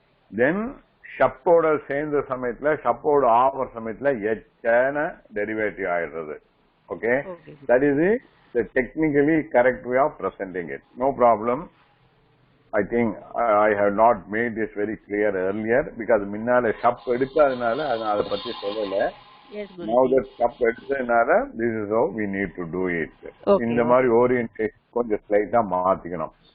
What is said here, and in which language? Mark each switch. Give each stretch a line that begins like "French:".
Tamil: Then ஷப்போட சேர்ந்த சமயத்துல, ஷப்போட ஆவர சமயத்துல எச்சன டெரிவேட்டிவ் ஆயிடுறது.
English: Okay, that is the technically correct way of presenting it. No problem. I think I have not made this very clear earlier because
Tamil: முன்னால ஷப் எடுக்காதனால அதை பத்தி சொல்லல.
English: Yes, Guruji. Now that ஷப் எடுத்ததுனால this is how we need to do it. Okay.
Tamil: இந்த மாதிரி orientation கொஞ்சம் ஸ்லைட்டா மாத்திக்கணும்.